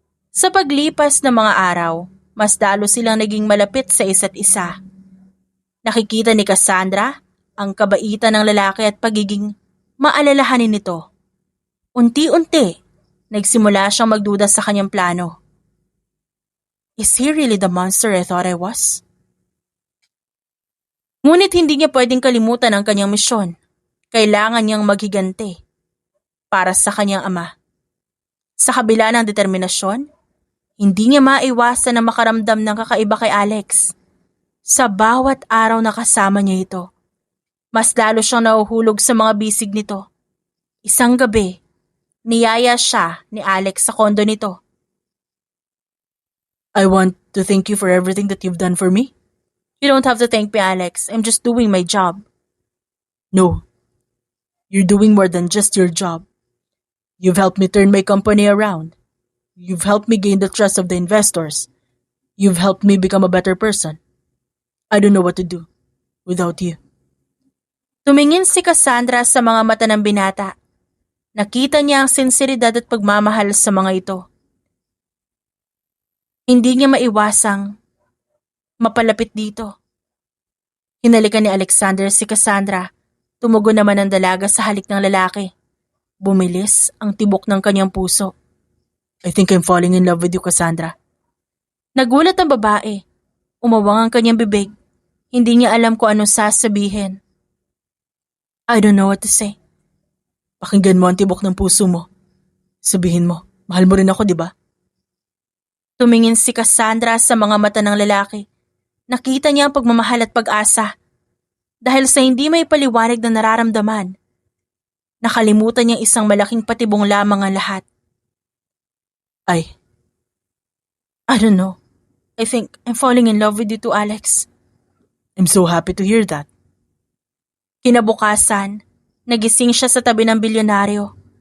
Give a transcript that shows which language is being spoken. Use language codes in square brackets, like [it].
[tl] Sa paglipas ng mga araw, mas lalo silang naging malapit sa isa't isa. Nakikita ni Cassandra ang kabaitan ng lalaki at pagiging maalalahanin nito. Unti-unti, nagsimula siyang magduda sa kanyang plano. [en] Is he really the monster I thought I was? [tl] Ngunit hindi niya pwedeng kalimutan ang kanyang misyon. Kailangan niyang maghiganti para sa kanyang ama. Sa kabila ng determinasyon, hindi niya maiwasan na makaramdam ng kakaiba kay Alex. Sa bawat araw na kasama niya ito, mas lalo siyang nahuhulog sa mga bisig nito. Isang gabi, niyaya siya ni Alex sa kondo nito. [en] I want to thank you for everything that you've done for me. You don't have to thank me, Alex. I'm just doing my job. No, you're doing more than just your job. You've helped me turn my company around. You've helped me gain the trust of the investors. You've helped me become a better person. I don't know what to do without you. [tl] Tumingin si Cassandra sa mga mata ng binata. Nakita niya ang sinseridad at pagmamahal sa mga ito. Hindi niya maiwasang mapalapit dito. Hinalikan ni Alexander si Cassandra. Tumugon naman ang dalaga sa halik ng lalaki. Bumilis ang tibok ng kanyang puso. [en] I think I'm falling in love with you, Cassandra. [tl] Nagulat ang babae. Umawang ang kanyang bibig. Hindi niya alam kung anong sasabihin. [en] I don't know what to say. [tl] Pakinggan mo ang tibok ng puso mo. Sabihin mo, mahal mo rin ako, di ba? Tumingin si Cassandra sa mga mata ng lalaki. Nakita niya ang pagmamahal at pag-asa. Dahil sa hindi may paliwanag na nararamdaman, nakalimutan niyang isang malaking patibong lamang ang lahat. [en] I don't know. I think I'm falling in love with you too, Alex. I'm so happy to hear that. [tl] Kinabukasan, nagising siya sa tabi ng bilyonaryo.